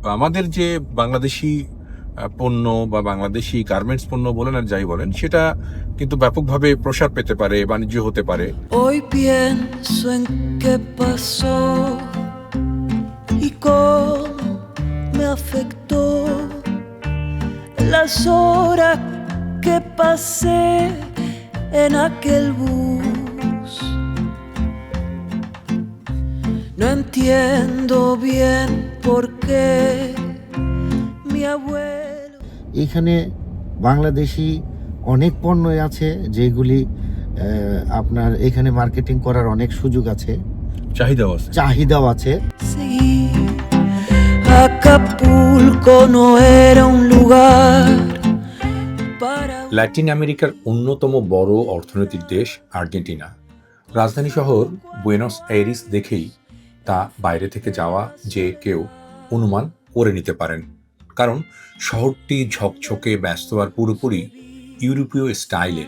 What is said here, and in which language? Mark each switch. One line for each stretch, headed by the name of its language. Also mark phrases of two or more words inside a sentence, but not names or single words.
Bangla: আমাদের যে বাংলাদেশি পণ্য বা বাংলাদেশি গার্মেন্টস পণ্য বলেন আর যাই বলেন, সেটা কিন্তু ব্যাপকভাবে প্রসার পেতে পারে, বাণিজ্য হতে পারে।
Spanish: Hoy pienso en qué pasó y cómo me afectó las horas que pasé en aquel bus. No entiendo bien por qué mi abuelo.
Bangla: এখানে বাংলাদেশি অনেক পণ্যই আছে যেগুলি আপনার এখানে মার্কেটিং করার অনেক সুযোগ আছে, চাহিদাও আছে।
Spanish: Seguir. Acapulco no era un lugar para.
Bangla: ল্যাটিন আমেরিকার অন্যতম বড় অর্থনৈতিক দেশ আর্জেন্টিনা। রাজধানী শহর বুয়েনোস আইরেস দেখেই তা বাইরে থেকে যাওয়া যে কেউ অনুমান করে নিতে পারেন, কারণ শহরটি ঝকঝকে ব্যস্ত আর পুরোপুরি ইউরোপীয় স্টাইলের।